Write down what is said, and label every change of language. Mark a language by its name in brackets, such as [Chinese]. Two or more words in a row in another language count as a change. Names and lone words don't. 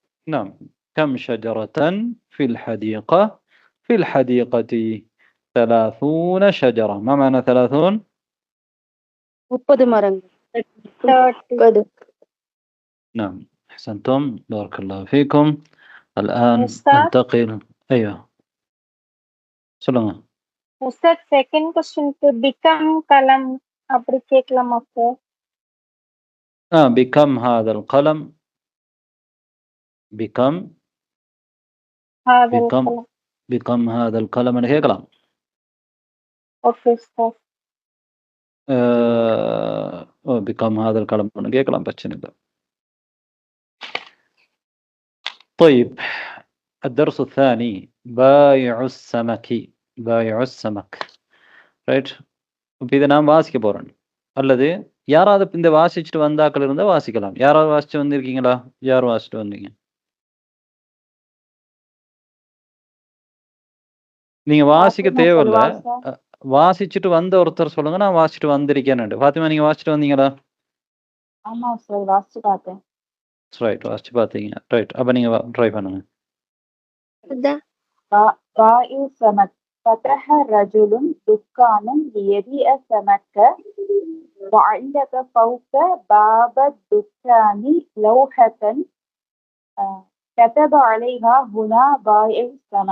[Arabic] نعم كم شجرة في الحديقة؟ في الحديقة 30 شجرة. ما معنى 30؟ [Tamil] 30 மரங்கள். 30. [Arabic] نعم أحسنتم بارك الله فيكم. الآن [Tamil] உஸ்தாத் [Arabic] ننتقل. أيوه சொல்லுங்க. [Tamil] உஸ்தாத் [English] second question [Arabic] بكم قلم [Tamil] அப்படி கேட்கலாமா சார்? [Arabic] بكم هذا القلم؟ بكم ஹாதல் بكم கலம். بكم هذا القلم أنا கேட்கலாம். [Tamil] ஓகே உஸ்தாத். [Arabic] بكم هذا القلم أنا [Tamil] கேட்கலாம் பிரச்சனை இல்லை. [Arabic] طيب الدرس الثاني بايع السمك. بايع السمك [Tamil] ரைட். இப்போ இதை நான் வாசிக்க போகிறேன். அல்லது யாராவது இந்த வாசிச்சுட்டு வந்தாக்கள் இருந்தால் வாசிக்கலாம். யாராவது வாசிச்சு வந்திருக்கீங்களா? யார் வாசிச்சுட்டு வந்தீங்க? நீங்கள் வாசிக்க ஃபாத்திமா தேவையில்ல. சொல்லுவா சார். வாசிச்சுட்டு வந்த ஒருத்தர் சொல்லுங்க, நான் வாசிச்சுட்டு வந்திருக்கேன்னு. ஃபாத்திமா நீங்கள் வாசிச்சுட்டு வந்தீங்களா? ஆமா சார், வாசிச்சு பார்த்தேன். ரைட், வாசிச்சு பார்த்தீங்க. ரைட், அப்போ நீங்கள் ட்ரை பண்ணுங்க. [Arabic] باء سمك فتح رجل دكانا ليبيع سمك وعلق فوق باب الدكان لوحة كتب عليها هنا بائع السمك.